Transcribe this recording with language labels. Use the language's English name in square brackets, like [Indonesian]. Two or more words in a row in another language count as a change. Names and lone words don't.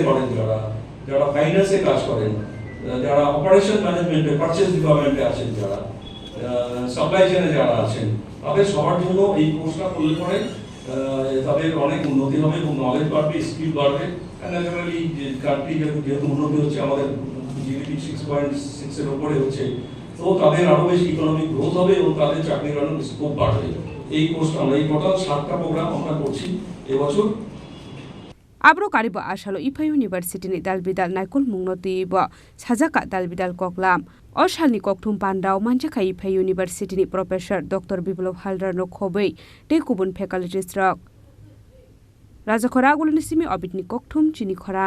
[Bangla] করেন যারা ফাইন্যান্সে কাজ করেন যারা [English] operation management-e purchase department-e [Bangla] আছেন যারা [English] supply chain-e [Bangla] যারা আছেন তাদের সবার জন্য এই কোর্সটা করলে পরে তাদের অনেক উন্নতি হবে এবং নলেজ বাড়বে স্কিল বাড়বে [English] naturally country [Bangla] যেহেতু উন্নতি হচ্ছে আমাদের জিডিপি 6.6 এর উপরে হচ্ছে তো তাদের আরো বেশি [English] economic growth [Bangla] হবে এবং তাদের চাকরির আরো স্কোপ বাড়বে এই কোর্সটা আমরা এই টোটাল 7টা প্রোগ্রাম আমরা করছি এবছর [Kok Borok] Abro karibo asalo ICFAI University ni dalbidal naikul mungno tibo sajaka dalbidal koklam Osalni Kokthum Panda Manjakha ICFAI University ni Professor Dr. Biplab Haldar no khobei tei kubun faculties rok Rajakhor Agulini simi obitni Kokthum Chini Khorang